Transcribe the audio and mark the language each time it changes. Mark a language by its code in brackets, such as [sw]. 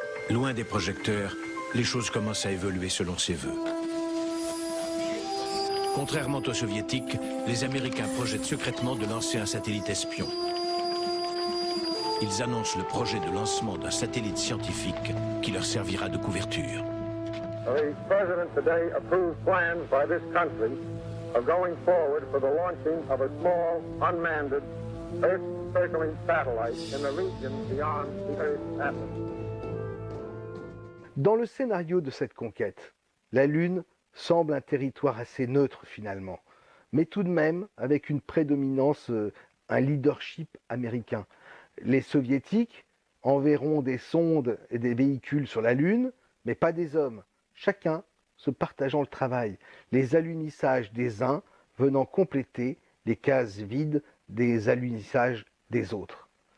[fr] Loin des projecteurs, les choses commencent à évoluer selon ses voeux. Contrairement aux Soviétiques, les Américains projettent secrètement de lancer un satellite espion. Ils annoncent le projet de lancement d'un satellite scientifique qui leur servira de couverture. [en] The President today approved plans by this country of going forward for the launching of a small, unmanned, Earth-circling satellite in the region beyond the Earth's atmosphere. [fr] Dans le scénario de cette conquête, la Lune semble un territoire assez neutre finalement, mais tout de même avec une prédominance, un leadership américain. Les Soviétiques enverront des sondes et des véhicules sur la Lune, mais pas des hommes, chacun se partageant le travail, les alunissages des uns venant compléter les cases vides des alunissages des autres.